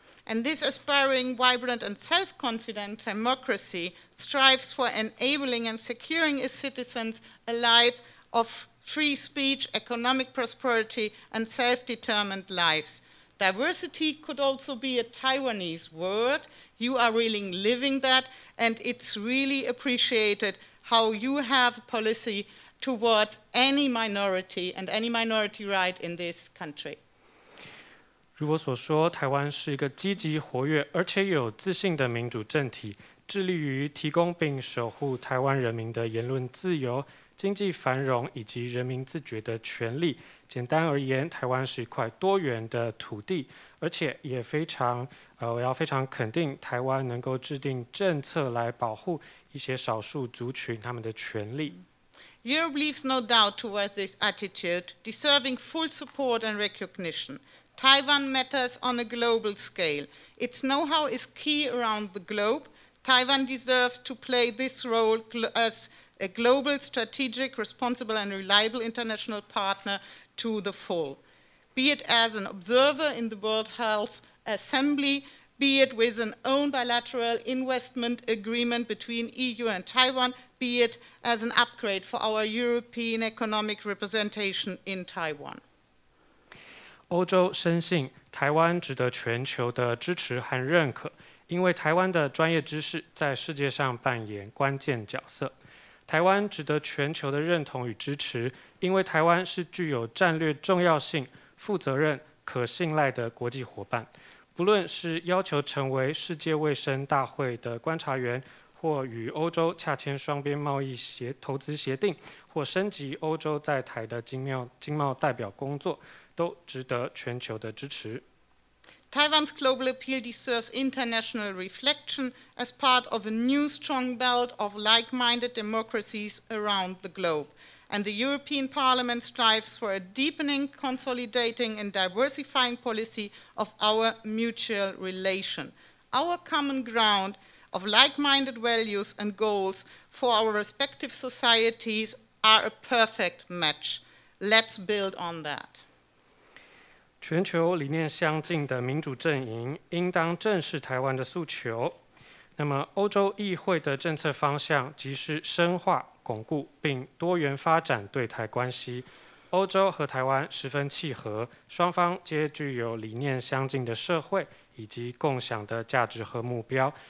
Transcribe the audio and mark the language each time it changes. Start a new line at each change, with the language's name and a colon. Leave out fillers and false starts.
English: And this aspiring, vibrant, and self-confident democracy strives for enabling and securing its citizens a life of free speech, economic prosperity, and self-determined lives. Diversity could also be a Taiwanese word. You are really living that, and it's really appreciated how you have policy towards any minority and any minority right in this country.
Chinese: 如我所说，台湾是一个积极活跃而且有自信的民主政体，致力于提供并守护台湾人民的言论自由、经济繁荣以及人民自决的权利。简单而言，台湾是一块多元的土地，而且也我要非常肯定，台湾能够制定政策来保护一些少数族群他们的权利。
English: Europe leaves no doubt towards this attitude, deserving full support and recognition. Taiwan matters on a global scale. Its know-how is key around the globe. Taiwan deserves to play this role as a global, strategic, responsible, and reliable international partner to the full, be it as an observer in the World Health Assembly, be it with an own bilateral investment agreement between EU and Taiwan, be it as an upgrade for our European economic representation in Taiwan.
Chinese: 欧洲深信台湾值得全球的支持和认可，因为台湾的专业知识在世界上扮演关键角色。台湾值得全球的认同与支持，因为台湾是具有战略重要性、负责任、可信赖的国际伙伴。不论是要求成为世界卫生大会的观察员，或与欧洲洽签双边贸易投资协定，或升级欧洲在台的经贸代表工作，都值得全球的支持。
English: Taiwan's global appeal deserves international reflection as part of a new strong belt of like-minded democracies around the globe. And the European Parliament strives for a deepening, consolidating, and diversifying policy of our mutual relation. Our common ground of like-minded values and goals for our respective societies are a perfect match. Let's build on that.
Chinese: 全球理念相近的民主阵营应当正视台湾的诉求。那么，欧洲议会的政策方向即是深化、巩固并多元发展对台关系。欧洲和台湾十分契合，双方皆具有理念相近的社会以及共享的价值和目标。